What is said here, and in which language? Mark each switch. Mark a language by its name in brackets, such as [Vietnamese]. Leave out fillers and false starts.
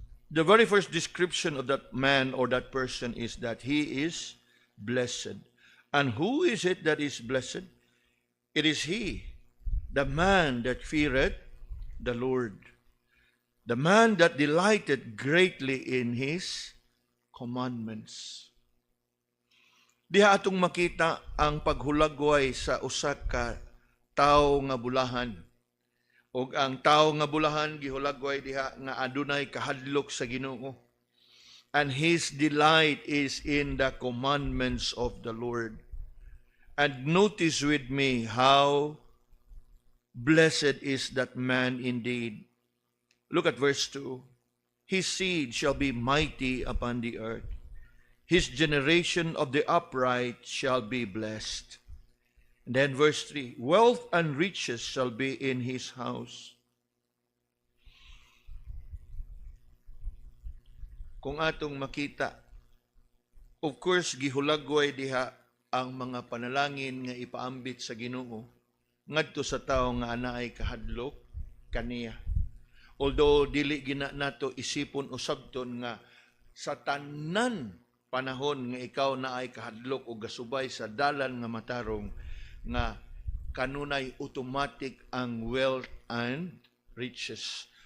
[English] The very first description of that man or that person is that he is blessed. And who is it that is blessed? It is he, the man that feareth the Lord, the man that delighted greatly in his commandments. [Cebuano] Diha atong makita ang paghulagway sa usa ka tawo nga bulahan. Og ang tawo nga bulahan gihulagway diha nga adunay kahadlok sa Ginoo. [English] And his delight is in the commandments of the Lord. And notice with me how blessed is that man indeed. Look at verse 2. His seed shall be mighty upon the earth. His generation of the upright shall be blessed. And then verse 3, wealth and riches shall be in his house. [Cebuano] Kung atong makita, [English] of course, [Cebuano] gihulagway diha ang mga panalangin nga ipaambit sa Ginoo ngadto sa tawo nga anaay kahadlok kaniya. Although dili gina nato isipon usabton nga sa tanan panahon nga ikaw naay kahadlok o gasubay sa dalan nga matarong, nga kanunay automatic ang [English] wealth and riches.